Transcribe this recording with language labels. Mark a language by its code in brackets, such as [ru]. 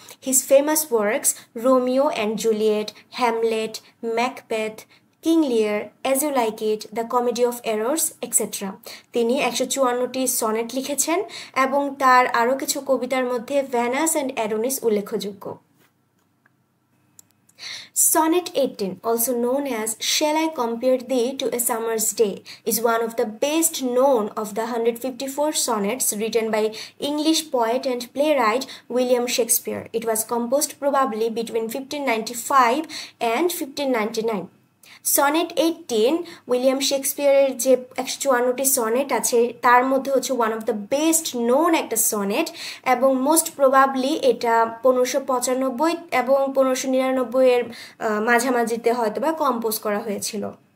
[en] His famous works Romeo and Juliet, Hamlet, Macbeth, King Lear, as you like it, the comedy of errors etcetera. [bn] তিনি 154টি sonnet লিখেছেন এবং তার আরও কিছু কবিতার মধ্যে ভ্যানাস অ্যান্ড অ্যাডোনিস উল্লেখযোগ্য। [en] Sonnet 18, also known as Shall I Compare Thee to a Summer's Day, is one of the best known of the 154 sonnets written by English poet and playwright William Shakespeare. It was composed probably between 1595 and 1599. [bn] Sonnet 18 William শেক্সপিয়ারের যে 154টি sonnet আছে তার মধ্যে হচ্ছে [en] one of the best known [bn] একটা sonnet এবং [en] most probably [bn] এটা 1595 এবং 1599 এর মাঝামাঝিতে হয়তো বা কম্পোজ করা হয়েছিল।